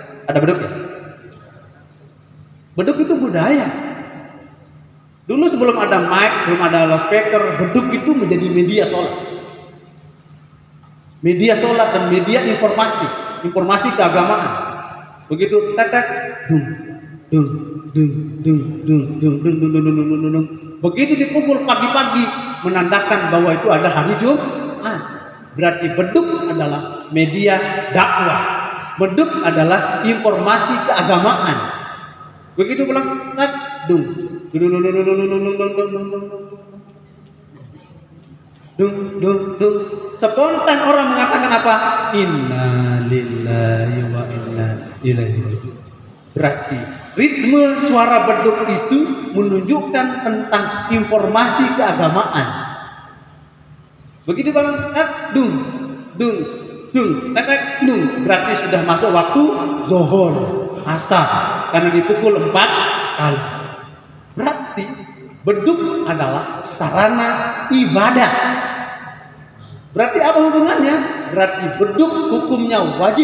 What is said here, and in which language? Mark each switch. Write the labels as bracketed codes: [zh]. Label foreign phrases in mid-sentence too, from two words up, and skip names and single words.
[id] Ada beduk ya? Beduk itu budaya. Dulu sebelum ada mic, belum ada loudspeaker, beduk itu menjadi media sholat. Media sholat dan media informasi keagamaan. Begitu tetek, dung, dung, dung, dung, dung, dung, dung, dung, dung, dung, dung, dung. Begitu dipukul pagi-pagi menandakan bahwa itu ada hari Jumat. Berarti beduk adalah media dakwah. Beduk adalah informasi keagamaan. Begitu pulang, tak, dung, dung, dung, dung, dung, dung, dung, dung, dung, dung, dung, dung. Spontan orang mengatakan apa? [ar] Inna lillahi wa inna ilaihi raji'un. [id] Berarti ritme suara beduk itu menunjukkan tentang informasi keagamaan. Begitu bang, tak, dung, dung, dung, tak, dung. Berarti sudah masuk waktu zuhur, asar, karena dipukul 4 kali. Berarti beduk adalah sarana ibadah. Berarti apa hubungannya? Berarti beduk hukumnya wajib.